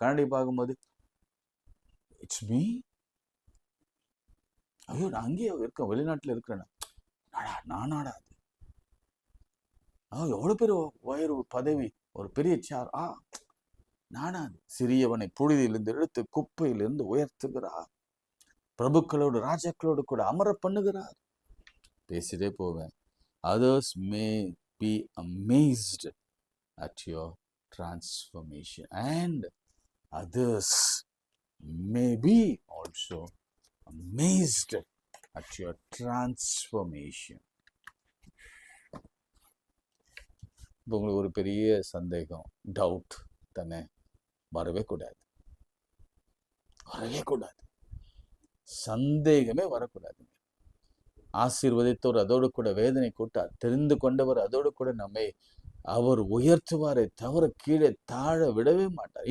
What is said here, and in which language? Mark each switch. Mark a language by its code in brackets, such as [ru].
[ta] கண்ணாடி பார்க்கும்போது [en] it's me, [ta] ஐயோ நான் அங்கேயே இருக்கேன், வெளிநாட்டுல இருக்கிறேன், நானாடா அது, எவ்வளவு பேர் வயிறு பதவி, ஒரு பெரிய சேர், நானா அது. சிறியவனை புழுதியிலிருந்து எடுத்து குப்பையிலிருந்து உயர்த்துகிறார், பிரபுக்களோடு ராஜாக்களோடு கூட அமர பண்ணுகிறார். பேசிட்டே போவேன். [en] Others may be amazed at your transformation and others may be also amazed at your transformation. [ta] இப்போ உங்களுக்கு ஒரு பெரிய சந்தேகம், டவுட் தானே, வரவே கூடாது, சந்தேகமே வரக்கூடாது. ஆசீர்வதித்தவர் அதோடு கூட வேதனை கூட்டார், தெரிந்து கொண்டவர் அதோடு கூட நம்மை அவர் உயர்த்துவாரை தவிர கீழே தாழ விடவே மாட்டார்.